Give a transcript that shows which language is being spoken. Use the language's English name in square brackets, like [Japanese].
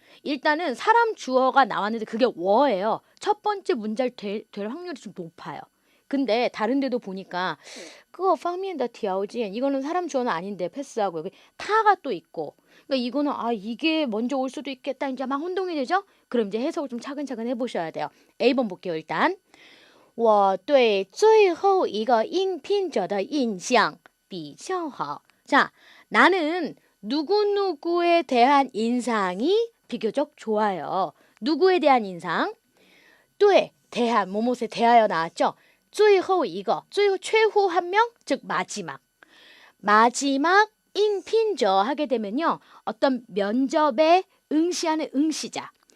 [Korean] 일단은 사람 주어가 나왔는데 그게 워예요. 첫 번째 문장 될 확률이 좀 높아요. 근데 다른 데도 보니까 그거 [Chinese] 方面的条件 [Korean] 이거는 사람 주어는 아닌데 패스하고 여기 타가 또 있고 그러니까 이거는 이게 먼저 올 수도 있겠다 이제 막 혼동이 되죠? 그럼 이제 해석을 좀 차근차근 해보셔야 돼요. A번 볼게요. 일단 [Chinese] 我对最后一个应聘者的印象比较好. [Korean] 자, 나는 누구누구에 대한 인상이 비교적 좋아요. 누구에 대한 인상? 对, 대한, 뭐뭐에 대하여 나왔죠? [Chinese] 最后一个, [Korean] 최후 한 명, 즉 마지막. 마지막应聘者 하게 되면요. 어떤 면접에 응시하는 응시자.